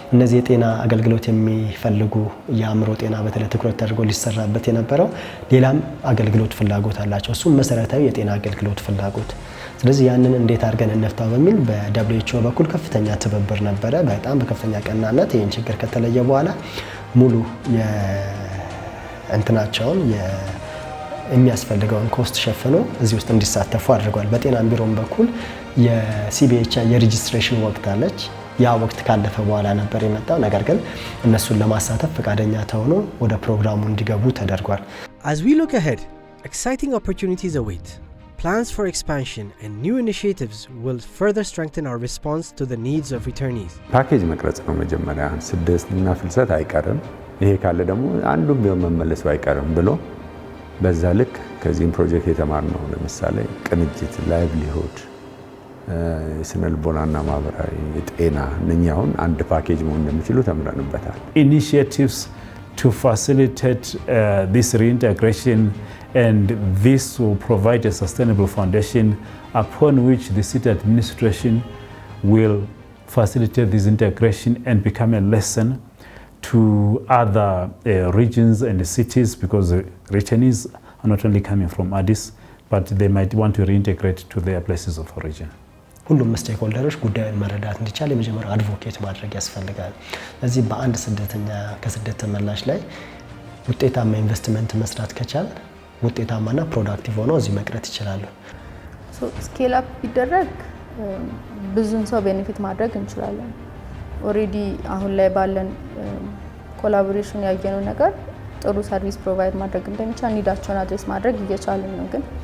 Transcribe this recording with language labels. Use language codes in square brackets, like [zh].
[am] እነዚህ የጤና አገልግሎት የሚፈልጉ የአእምሮ ጤና በተለይ ትኩረት ተደርጎ ሊሰራበት የነበረው ሌላም አገልግሎት ፍላጎት አላቸው። እሱም መሰረታዊ የጤና አገልግሎት ፍላጎት። ስለዚህ ያንን እንዴት አድርገን እንፍታው በሚል በWHO በኩል ከፍተኛ ትብብር ነበረ። በጣም በከፍተኛ ቀናነት ይህን ችግር ከተለየ በኋላ ሙሉ የእንትናቸውን የሚያስፈልገውን ኮስት ሸፍኖ እዚህ ውስጥ እንዲሳተፉ አድርጓል። በጤና ቢሮም በኩል የCBHI የሬጅስትሬሽን ወቅት አለች። ያ ወቅት ካለፈ በኋላ ነበር የመጣው። ነገር ግን እነሱን ለማሳተፍ ፈቃደኛ ተሆኖ ወደ ፕሮግራሙ እንዲገቡ ተደርጓል። [en] As we look ahead, exciting opportunities await. Plans for expansion and new initiatives will further strengthen our response to the needs of returnees. [am] ፓኬጅ መቅረጽ ነው መጀመሪያ። ስደትና ፍልሰት አይቀርም፣ ይሄ ካለ ደግሞ አንዱም ቢሆን መመለሱ አይቀርም ብሎ በዛ ልክ ከዚህም ፕሮጀክት የተማርነው ለምሳሌ ቅንጅት፣ ላይቭሊሁድ፣ የስነ ልቦናና ማህበራዊ ጤና እነኛ አሁን አንድ ፓኬጅ መሆን እንደሚችሉ ተምረንበታል። [en] Initiatives to facilitate this reintegration, and this will provide a sustainable foundation upon which the city administration will facilitate this integration and become a lesson to other regions and cities, because returnees are not only coming from Addis, but they might want to reintegrate to their places of origin. [am] ሁሉም ስቴክሆልደሮች ጉዳዩን መረዳት እንዲቻል የመጀመሪያው አድቮኬት ማድረግ ያስፈልጋል። ስለዚህ በአንድ ስደተኛ ከስደት ተመላሽ ላይ ውጤታማ ኢንቨስትመንት መስራት ከቻል ውጤታማና ፕሮዳክቲቭ ሆነው እዚህ መቅረት ይችላሉ። ስኬል አፕ ቢደረግ ብዙን ሰው ቤኔፊት ማድረግ እንችላለን። ኦሬዲ አሁን ላይ ባለን ኮላቦሬሽን ያየነው ነገር ጥሩ ሰርቪስ ፕሮቫይድ ማድረግ እንደሚቻል ኒዳቸውን አድሬስ ማድረግ እየቻልን ነው። ግን